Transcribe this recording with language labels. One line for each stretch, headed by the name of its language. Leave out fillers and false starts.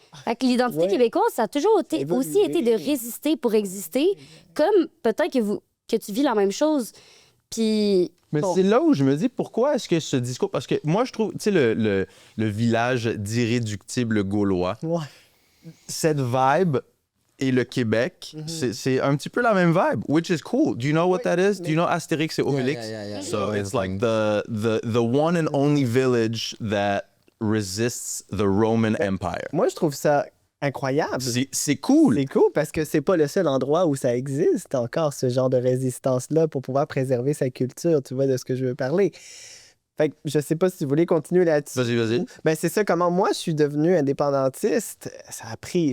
French: Fait que l'identité québécoise, ça a toujours aussi été de résister pour exister, comme peut-être que tu vis la même chose. Puis... Mais c'est là où je me dis, pourquoi est-ce que ce discours... Parce que moi, je trouve, tu sais, le village d'irréductibles gaulois, cette vibe... Et le Québec, c'est un petit peu la même vibe,
English: which is cool. Do you know what that is? Do you know Astérix et Obélix? Yeah. So it's like the one and only village that resists the Roman Empire.
French: Moi, je trouve ça incroyable. C'est cool. C'est cool parce que c'est pas le seul endroit où ça existe encore, ce genre de résistance-là, pour pouvoir préserver sa culture. Tu vois de ce que je veux parler. Fait que je sais pas si vous voulez continuer là-dessus. Vas-y. Ben c'est ça, comment moi je suis devenu indépendantiste. Ça a pris...